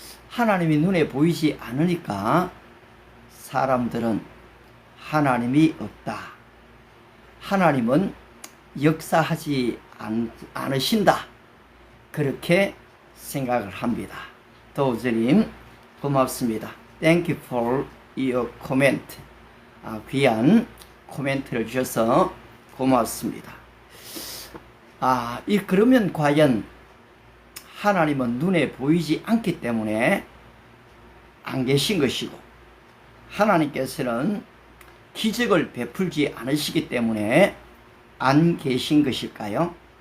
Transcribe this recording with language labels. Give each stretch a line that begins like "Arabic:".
Korean: 하나님이 눈에 보이지 않으니까 사람들은 하나님이 없다, 하나님은 역사하지 않으신다, 그렇게 생각을 합니다. 도우즈님 고맙습니다.
English: Thank you for your comment.
Korean: 귀한 코멘트를 주셔서 고맙습니다. 그러면 과연 하나님은 눈에 보이지 않기 때문에 안 계신 것이고, 하나님께서는 기적을 베풀지 않으시기 때문에 안 계신 것일까요?